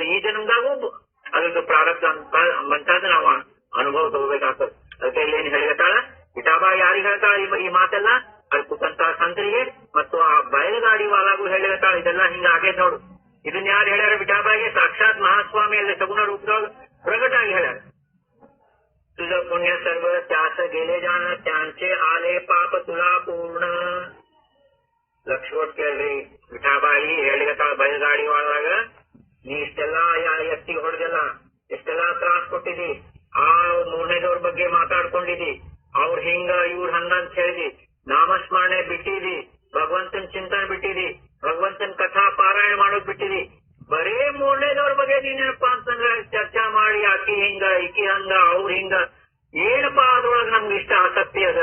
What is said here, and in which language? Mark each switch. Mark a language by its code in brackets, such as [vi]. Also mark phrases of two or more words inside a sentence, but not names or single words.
[kn] ಈ ಜನ್ಮದಾಗೂ ಅದ್ರದ್ದು ಪ್ರಾರಬ್ಧ ಅಂತದ್ದು ನಾವು ಅನುಭವ ತಗೋಬೇಕಾಗ್ತದೆ. ಅದಕ್ಕೆ ಇಲ್ಲೇನು ಹೇಳಿರ್ತಾಳ ವಿಠಾಬಾ ಯಾರಿಗೆ ಹೇಳ್ತಾಳ ಈ ಮಾತೆಲ್ಲ ಅಲ್ಲಿ ಕೂತಂತಹ ಸಂತರಿಗೆ ಮತ್ತು ಆ ಬಯಲುಗಾಡಿ ವಾಲಾಗೂ ಹೇಳಿರ್ತಾಳ. ಇದೆಲ್ಲ ಹಿಂಗ ಆಗೇದ್ ನೋಡು. ಇದನ್ನ ಯಾರು ಹೇಳ್ಯಾರ ವಿಠಾಬಾಗೆ? ಸಾಕ್ಷಾತ್ ಮಹಾಸ್ವಾಮಿ ಅಲ್ಲಿ ಸಗುಣ ರೂಪದೊಳಗೆ ಪ್ರಗಟಾಗಿ ಹೇಳ್ಯಾರ. [mr] तुझ पुण्य सर्व त्यास गेले जाण त्यांचे आले पाप तुला पूर्ण. [kn] ಲಕ್ಷ ಕೊಟ್ಟು ಕೇಳ್ರಿ, ವಿಠಾಬಾಯಿ ಹೇಳಿಗತ್ತಾಳ ಬಯಲುಗಾಡಿ ಒಳಗ ನೀ ಇಷ್ಟೆಲ್ಲಾ ಎತ್ತಿಗೆ ಹೊಡೆದಲ್ಲ, ಎಷ್ಟೆಲ್ಲಾ ತ್ರಾಸ್ ಕೊಟ್ಟಿದಿ, ಆ ಮೂರನೇದವ್ರ ಬಗ್ಗೆ ಮಾತಾಡ್ಕೊಂಡಿದಿ, ಅವ್ರ ಹಿಂಗ ಇವ್ರ ಹಂಗ ಅಂತ ಹೇಳಿದಿ, ನಾಮಸ್ಮರಣೆ ಬಿಟ್ಟಿದಿ, ಭಗವಂತನ ಚಿಂತನೆ ಬಿಟ್ಟಿದಿ, ಭಗವಂತನ ಕಥಾ ಪಾರಾಯಣ ಮಾಡೋದ್ ಬಿಟ್ಟಿದಿ, ಬರೇ ಮೂರನೇದವ್ರ ಬಗ್ಗೆ ನೀನೇನಪ್ಪಾ ಅಂತಂದ್ರೆ ಚರ್ಚಾ ಮಾಡಿ ಆಕಿ ಹಿಂಗ ಈಕಿ ಹಂಗ ಅವ್ರ ಹಿಂಗ ಏನಪ್ಪಾ ಅದ್ರೊಳಗ ನಮ್ಗೆ ಇಷ್ಟ ಆಸಕ್ತಿ ಅದ.